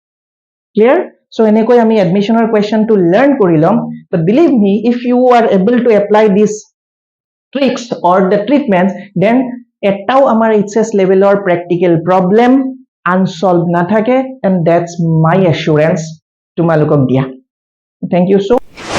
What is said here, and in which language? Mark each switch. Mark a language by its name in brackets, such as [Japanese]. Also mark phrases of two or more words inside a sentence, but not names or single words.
[English] clear so [Assamese] এনেকৈ আমি [English] admissioner question to learn কৰিলম but believe me if you are able to apply these tricks or the treatments then [Assamese] এটাও আমাৰ [English] HS levelৰ practical problem unsolved নাথাকে and that's my assurance [Assamese] তোমালোকক দিয়া [English] thank you so